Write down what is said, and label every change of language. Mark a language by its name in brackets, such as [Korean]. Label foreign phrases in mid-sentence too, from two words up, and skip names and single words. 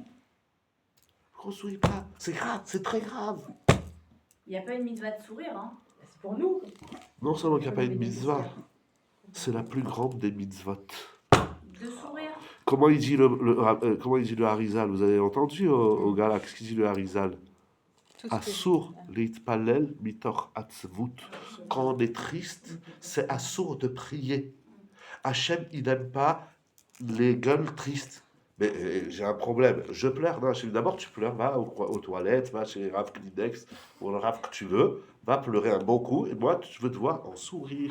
[French] Qu'on sourit pas, c'est grave, c'est très grave. Il n'y a pas une mitzvah de sourire, hein. c'est pour nous. Non seulement qu'il n'y a pas une mitzvah, c'est la plus grande des mitzvot. De sourire. Comment il dit comment il dit le Harizal? Vous avez entendu au Galax, qu'il dit le Harizal? Tout ce que- [Hebrew] אסור להתפלל מתוך עצבות. [French] Quand on est triste, c'est assour de prier. Hachem, il n'aime pas les gueules tristes. Mais j'ai un problème. Je pleure. Non, Hachem, d'abord, tu pleures, va aux toilettes, va chez Rav Kleenex, ou le Rav que tu veux, va pleurer un bon coup, et moi, je veux te voir en sourire.